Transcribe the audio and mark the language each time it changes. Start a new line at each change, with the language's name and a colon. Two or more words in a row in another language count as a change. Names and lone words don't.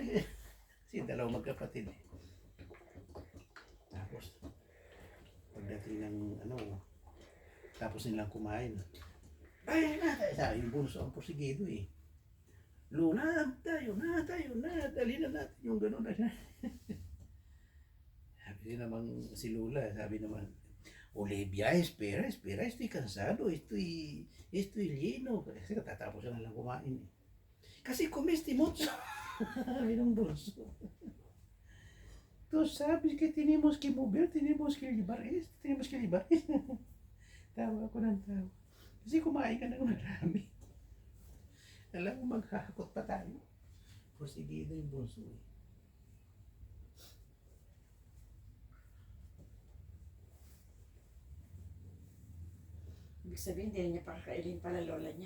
Filipino: Kasi dalawang magkapatid eh. Tapos, pagdating ng tapos nilang kumain. Ay, sabi yung bunso ang porsigido eh. Luna, tayo na, dali na natin yung gano'n. Sabi naman si Lula, sabi naman, Olivia,
Spanish: espera, estoy cansado, estoy lleno.
Filipino: Kasi katatapos na lang kumain eh.
Spanish: Kasi comiste mucho.
Filipino: Sabi ng bunso.
Spanish: Tú sabes que tenemos que mover, tenemos que llevar esto, tenemos que llevar esto.
Filipino: Tawa ako ng tawa. Kasi kumain ka ng marami. Alam mo, maghahakot pa tayo. Porsigido yung bunso eh. Ibig sabihin, hindi na niya pakakainin pala lola niya.